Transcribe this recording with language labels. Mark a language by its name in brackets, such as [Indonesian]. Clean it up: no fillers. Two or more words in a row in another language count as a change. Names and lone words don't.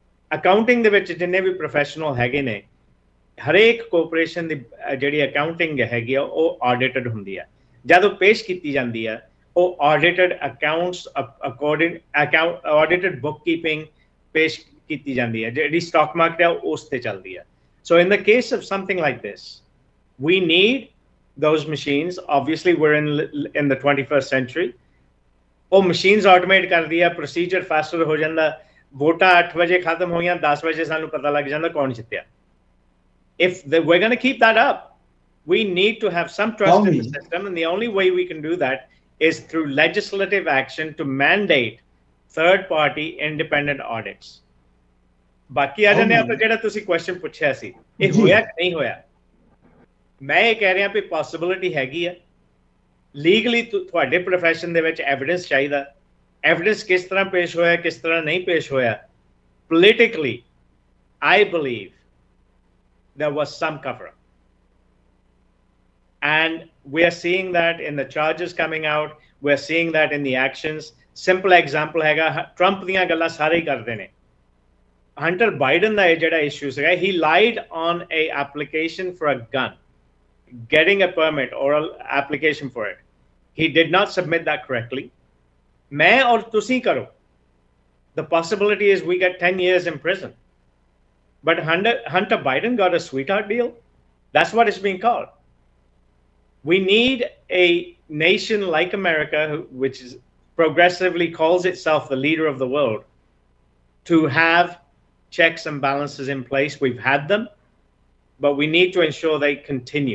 [Punjabi] ਅਕਾਊਂਟਿੰਗ ਦੇ ਵਿੱਚ ਜਿੰਨੇ ਵੀ ਪ੍ਰੋਫੈਸ਼ਨਲ ਹੈਗੇ ਨੇ ਹਰੇਕ ਕੋਆਪਰੇਸ਼ਨ ਦੀ ਜਿਹੜੀ ਅਕਾਊਂਟਿੰਗ ਹੈਗੀ ਆ ਉਹ ਆਡਿਟਡ ਹੁੰਦੀ ਹੈ ਜਦੋਂ ਪੇਸ਼ ਕੀਤੀ ਜਾਂਦੀ ਹੈ ਉਹ [English] audited accounts according audited book keeping [Punjabi] ਪੇਸ਼ ਕੀਤੀ ਜਾਂਦੀ ਹੈ ਜਿਹੜੀ [English] stock market [Punjabi] ਹੈ ਉਸ ਤੇ ਚੱਲਦੀ ਹੈ [English] so in the case of something like this we need those machines obviously we're in the 21st century ਉਹ machines automate [Punjabi] ਕਰਦੀ ਆ [English] procedure faster [Punjabi] ਹੋ ਜਾਂਦਾ ਵੋਟਾਂ 8 ਵਜੇ ਖਤਮ ਹੋਈਆਂ 10 ਵਜੇ ਸਾਨੂੰ ਪਤਾ ਲੱਗ ਜਾਂਦਾ ਕੌਣ ਜਿੱਤਿਆ [English] if we're going to keep that up we need to have some trust in the system and the only way we can do that is through legislative action to mandate third party independent audits [Punjabi] ਬਾਕੀ ਆ ਜਾਂਦੇ ਆਪਾਂ ਜਿਹੜਾ ਤੁਸੀਂ ਕੁਐਸਚਨ ਪੁੱਛਿਆ ਸੀ ਇਹ ਹੋਇਆ ਕਿ ਨਹੀਂ ਹੋਇਆ ਮੈਂ ਇਹ ਕਹਿ ਰਿਹਾ ਵੀ ਪੋਸਿਬਿਲਿਟੀ ਹੈਗੀ ਆ ਲੀਗਲੀ ਤੁਹਾਡੇ ਪ੍ਰੋਫੈਸ਼ਨ ਦੇ ਵਿੱਚ ਐਵੀਡੈਂਸ ਚਾਹੀਦਾ ਐਵੀਡੈਂਸ ਕਿਸ ਤਰ੍ਹਾਂ ਪੇਸ਼ ਹੋਇਆ ਕਿਸ ਤਰ੍ਹਾਂ ਨਹੀਂ ਪੇਸ਼ ਹੋਇਆ ਪੋਲੀਟਿਕਲੀ [English] I believe there was some cover up and we are seeing that in the charges coming out we are seeing that in the actions simple example [Punjabi] ਹੈਗਾ ਟਰੰਪ ਦੀਆਂ ਗੱਲਾਂ ਸਾਰੇ ਹੀ ਕਰਦੇ ਨੇ [English] Hunter Biden [Punjabi] ਦਾ ਇਹ ਜਿਹੜਾ ਇਸ਼ੂ ਸੀਗਾ [English] he lied on a application for a gun getting a permit or an application for it he did not submit that correctly [Punjabi] ਮੈਂ ਔਰ ਤੁਸੀ ਕਰੋ [English] the possibility is we get 10 years in prison but Hunter Biden got a sweetheart deal that's what it's being called we need a nation like America which is progressively calls itself the leader of the world to have checks and balances in place we've had them but we need to ensure they continue